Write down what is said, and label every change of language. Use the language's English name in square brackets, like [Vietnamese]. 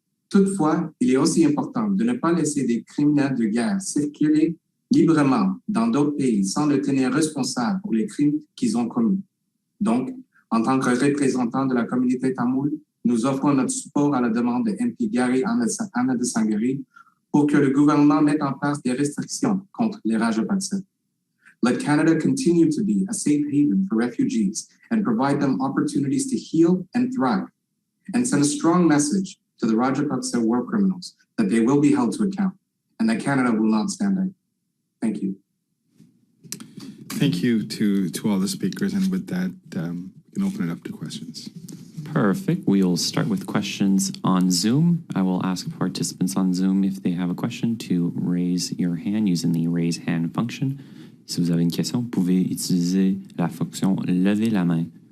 [French] Toutefois, il est aussi important de ne pas laisser des criminels de guerre circuler librement dans d'autres pays sans le tenir responsable pour les crimes qu'ils ont commis. Donc, en tant que représentant de la communauté tamoule, nous offrons notre support à la demande de MP Gary Anandasangaree pour que le gouvernement mette en place des restrictions contre les Rajapaksa. [English] Let Canada continue to be a safe haven for refugees and provide them opportunities to heal and thrive, and send a strong message to the Rajapaksa war criminals that they will be held to account and that Canada will not stand idle. Thank you. Thank you to all the speakers, and with that, we can open it up to questions. Perfect. We will start with questions on Zoom. I will ask participants on Zoom if they have a question to raise your hand using the raise hand function. [French] Si vous avez une question, vous pouvez utiliser la fonction lever la main.